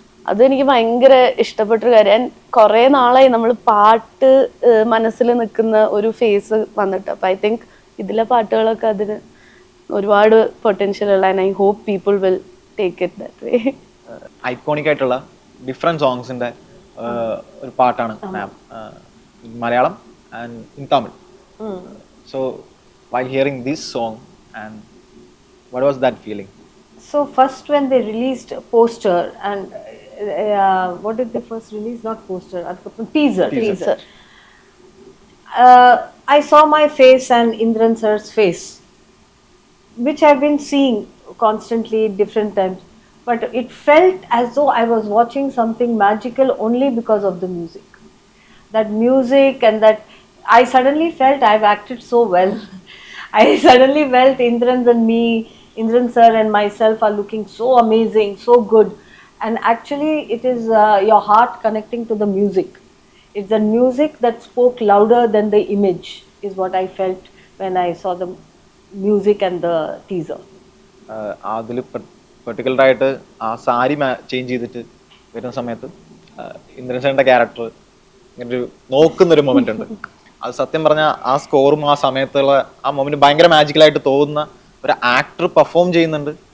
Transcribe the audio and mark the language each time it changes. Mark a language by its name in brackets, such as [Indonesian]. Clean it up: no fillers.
[Malayalam] അതെനിക്ക് ഭയങ്കര ഇഷ്ടപ്പെട്ടൊരു കാര്യം. ആൻഡ് കുറെ നാളായി നമ്മൾ പാട്ട് മനസ്സിൽ നിൽക്കുന്ന ഒരു ഫേസ് വന്നിട്ട്. അപ്പൊ ഐ തിങ്ക് ഇതിലെ പാട്ടുകളൊക്കെ അതിന് ഒരുപാട് പൊട്ടൻഷ്യൽ ഉള്ള. [English] And I hope people will take it that way. [Malayalam] Iconic ആയിട്ടുള്ള ഡിഫറെന്റ് സോങ്സിന്റെ ഒരു പാട്ടാണ് മാം, Malayalam and in Tamil. [English] So while hearing this song, and what was that feeling? So first when they released a poster and what did they first release? Not poster, teaser. I saw my face and Indran sir's face, which I've been seeing constantly different times, but it felt as though I was watching something magical only because of the music. That music and that I suddenly felt I've acted so well. I suddenly felt Indran sir and myself are looking so amazing, so good. And actually it is your heart connecting to the music. It's the music that spoke louder than the image is what I felt when I saw the music and the teaser. [Malayalam] അതിൽ particular ആയിട്ട് ആ sari change ചെയ്തിട്ട് വരുന്ന സമയത്ത് ഇന്ദ്രൻസേന്റെ character ഇങ്ങനെ ഒരു നോക്കുന്നൊരു moment ഉണ്ട്. അത് സത്യം പറഞ്ഞാൽ ആ സ്കോറും ആ സമയത്തുള്ള ആ മൊമെന്റ് ഭയങ്കര മാജിക്കലായിട്ട് തോന്നുന്ന ഒരു ആക്ടർ പെർഫോം ചെയ്യുന്നുണ്ട്.